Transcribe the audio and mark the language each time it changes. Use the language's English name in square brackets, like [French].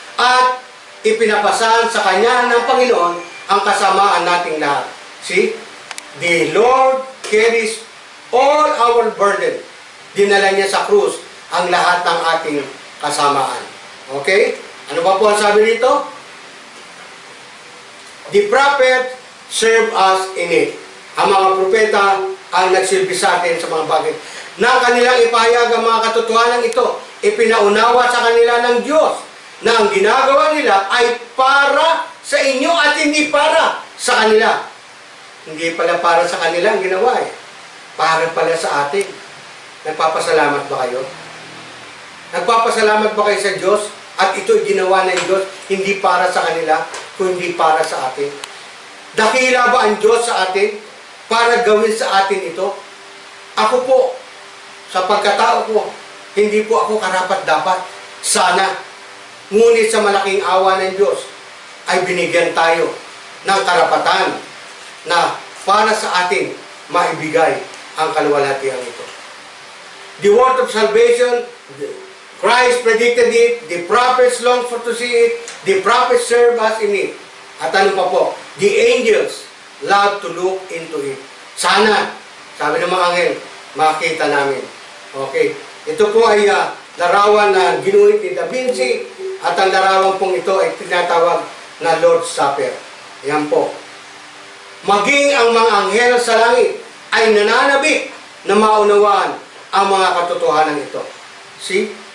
[Filipino] At ipinapasan sa Kanya ng Panginoon ang kasamaan nating lahat. See? [English] The Lord carries all our burden. [Filipino] Dinala niya sa krus ang lahat ng ating kasamaan. Okay? Ano ba po ang sabi dito? [English] The prophet serve us in it. [Filipino] Ang mga propeta ang nagsilbi sa atin sa mga bagay. Na kanilang ipahayag ang mga katotohanan ito, ipinaunawa sa kanila ng Diyos na ang ginagawa nila ay para sa inyo at hindi para sa kanila. Hindi pala para sa kanila ang ginawa eh. Para pala sa atin. Nagpapasalamat ba kayo? Nagpapasalamat ba kayo sa Diyos? At ito'y ginawa ng Diyos, hindi para sa kanila, kundi para sa atin. Dakila ba ang Diyos sa atin para gawin sa atin ito? Ako po, sa pagkatao ko, hindi po ako karapat-dapat. Sana. Ngunit sa malaking awa ng Diyos, ay binigyan tayo ng karapatan na para sa atin maibigay ang kaluwalhatian ito. [English] The word of salvation, Christ predicted it, the prophets longed for to see it, the prophets serve us in it. [Filipino] At ano pa po? [English] The angels love to look into it. [Filipino] Sana, sabi ng mga anghel, makita namin. Okay. Ito po ay larawan na ginuhit ni Da Vinci at ang larawan pong ito ay tinatawag na Lord's Supper. Yan po. Maging ang mga anghel sa langit ay nananabik na maunawaan ang mga katotohanan ito. See?